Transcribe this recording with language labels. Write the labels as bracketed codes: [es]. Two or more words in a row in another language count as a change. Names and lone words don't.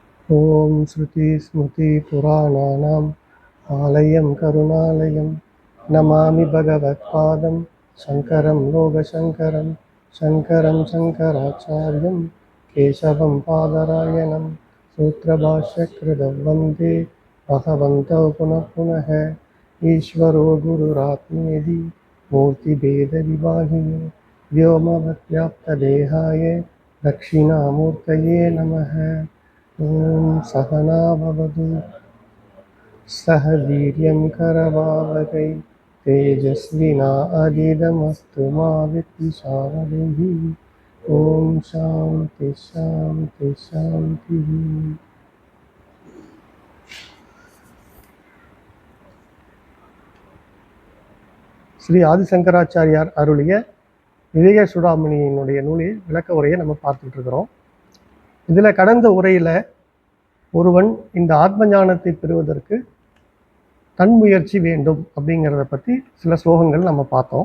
[sa] ॐ श्रुति स्मृति पुराणानाम् आलयं करुणालयम् नमामि भगवत्पादं शङ्करं लोकशङ्करम् शङ्करं शङ्कराचार्यं केशवं बादरायणम् सूत्रभाष्यकृतं वन्दे भगवन्तौ पुनः पुनः ईश्वरो गुरुरात्मेति मूर्तिभेद विभागिने व्योमवद्व्याप्तदेहाय दक्षिणामूर्तये नमः। ॐ सहना भवतु सह वीर्यं करवावहै तेजस्विनावधीतमस्तु मा विद्विषावहै। ॐ शान्ति शान्ति शान्तिः। [ta] ஸ்ரீ ஆதிசங்கராச்சாரியார் அருளிய விவேக சூடாமணியினுடைய நூலில் விளக்க உரையை நம்ம பார்த்துட்டு இருக்கிறோம். இதில் கடந்த உரையில் ஒருவன் இந்த ஆத்ம ஞானத்தை பெறுவதற்கு தன் முயற்சி வேண்டும் அப்படிங்கிறத பற்றி சில ஸ்லோகங்கள் நம்ம பார்த்தோம்.